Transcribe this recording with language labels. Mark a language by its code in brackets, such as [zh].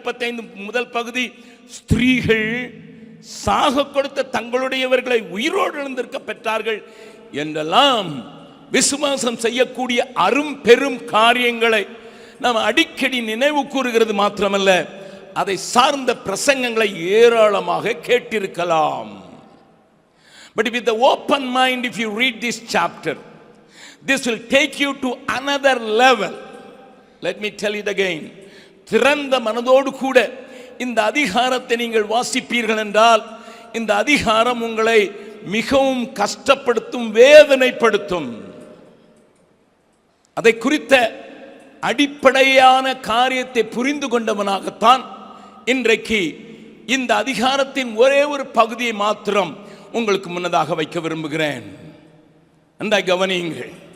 [ta] 35 முதல் பகுதி, ஸ்திரீகள் சாக கொடுத்த தங்களுடையவர்களை உயிரோடு எழுந்திருக்க பெற்றார்கள் என்றெல்லாம் விசுவாசம் செய்யக்கூடிய அரும் பெரும் காரியங்களை நாம் அடிக்கடி நினைவு கூறுகிறது மாத்திரமல்ல, அதை சார்ந்த பிரசங்கங்களை ஏராளமாக கேட்டிருக்கலாம். [en] But with the open mind, if you read this chapter, this will take you to another level. Let me tell it again. [ta] திறந்த மனதோடு கூட இந்த அதிகாரத்தை நீங்கள் வாசிப்பீர்கள் என்றால், இந்த அதிகாரம் உங்களை மிகவும் கஷ்டப்படுத்தும், வேதனைப்படுத்தும். அதை குறித்த அடிப்படையான காரியத்தை புரிந்து கொண்டவனாகத்தான் இன்றைக்கு இந்த அதிகாரத்தின் ஒரே ஒரு பகுதியை மாத்திரம் உங்களுக்கு முன்னதாக வைக்க விரும்புகிறேன். அந்த கவனியுங்கள்.